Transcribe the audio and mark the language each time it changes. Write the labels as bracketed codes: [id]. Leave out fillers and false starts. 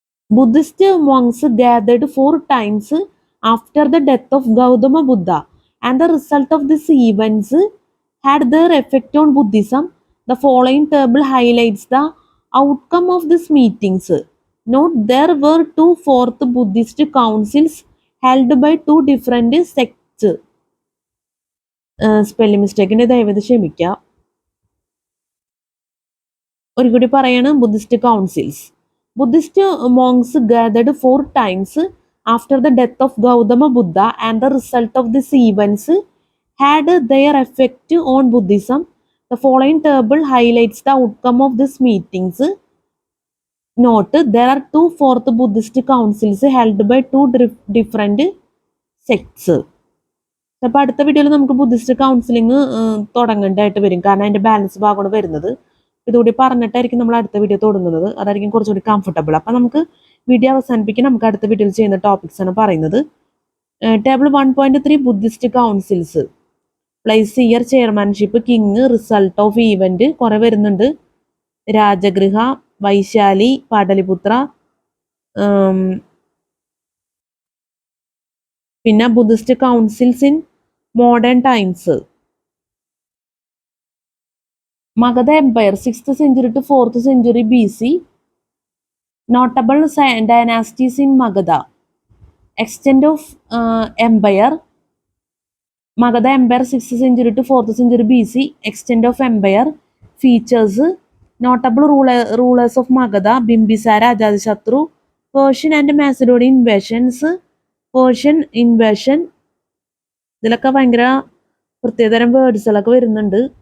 [en] Buddhist monks gathered 4 times after the death of Gautama Buddha, and the result of these events had their effect on Buddhism. The following table highlights the outcome of these meetings. Note, there were 2 fourth Buddhist councils held by 2 different sects. [ml] Spelling മിസ്റ്റേക്കിൻ്റെ ദയവേത് ക്ഷമിക്കുക. ഒരു കൂടി പറയാണ്. Buddhist councils. [en] Buddhist monks gathered 4 times after the death of Gautama Buddha, and the result of these events had their effect on Buddhism. The following table highlights the outcome of these meetings. Note, there are 2 fourth Buddhist councils held by 2 different sects. [ml] അപ്പോൾ അടുത്ത വീഡിയോയിൽ നമുക്ക് Buddhist counselling തുടങ്ങേണ്ടതായിട്ട് വരും. കാരണം അതിൻ്റെ balance ഭാഗമാണ് വരുന്നത്. ഇതുകൂടി പറഞ്ഞിട്ടായിരിക്കും നമ്മൾ അടുത്ത വീഡിയോ തുടങ്ങുന്നത്. അതായിരിക്കും കുറച്ചുകൂടി കംഫർട്ടബിൾ. അപ്പം നമുക്ക് വീഡിയോ അവസാനിപ്പിക്കാൻ നമുക്ക് അടുത്ത വീഡിയോയിൽ ചെയ്യുന്ന ടോപ്പിക്സ് ആണ് പറയുന്നത്. [en] Table 1.3 Buddhist councils. Place year, chairmanship, king, result of event [ml] കുറേ വരുന്നുണ്ട്. [en] Rajagriha, Vaishali, Pataliputra, [ml] പിന്നെ [en] Buddhist councils in modern times. Magadha Empire, 6th century to 4th century BC. Notable dynasties in Magadha. Extent of empire. Magadha Empire, 6th century to 4th century BC. Extent of empire. Features. Notable rulers of Magadha: Bimbisara, Ajatashatru. Persian and Macedonian invasions. Persian invasion. [ml] ഇതിലൊക്കെ ഭയങ്കര പ്രത്യേകതരം വേർഡ്സുകളൊക്കെ വരുന്നുണ്ട്.